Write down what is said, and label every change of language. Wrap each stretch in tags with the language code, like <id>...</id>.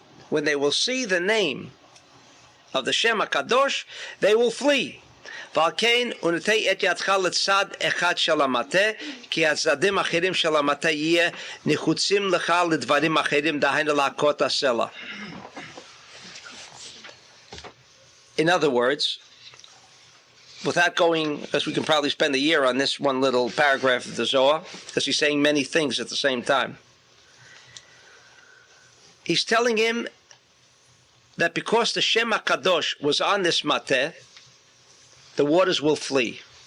<en>When they will see the name of the Shem HaKadosh, they will flee.</en> <he>ועל ונטה את ידך לצד אחד של המטה, כי הצדדים האחרים של המטה יהיה נחוצים לך לדברים אחרים, דהיינו להכות הסלע.</he> <en>In other words, without going, because we can probably spend a year on this one little paragraph of the Zohar, because he's saying many things at the same time. He's telling him that because the Shem HaKadosh was on this mateh, the waters will flee.</en>